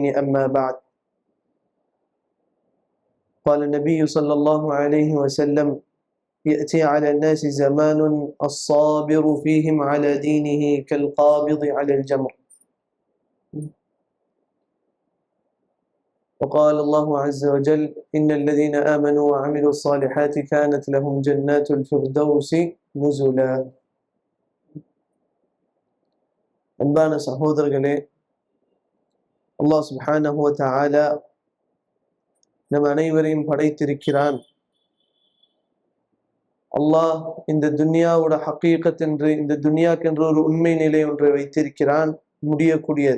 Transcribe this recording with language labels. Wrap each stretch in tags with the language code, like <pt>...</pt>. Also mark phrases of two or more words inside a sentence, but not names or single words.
<ar>أما بعد، قال النبي صلى الله عليه وسلم: يأتي على الناس زمان الصابر فيهم على دينه كالقابض على الجمر. وقال الله عز وجل: إن الذين آمنوا وعملوا الصالحات كانت لهم جنات الفردوس نزلا.</ar> <ta>அன்பான சகோதரர்களே, அல்லாஹ்</ta> <ar>سبحانه وتعالى</ar> <ta>நம் அனைவரையும் படைத்திருக்கிறான். அல்லாஹ் இந்த துன்யாவோட ஹக்கீகத் என்று, இந்த துன்யாக்கென்று ஒரு உண்மை நிலை ஒன்றை வைத்திருக்கிறான், முடியக்கூடியது.</ta>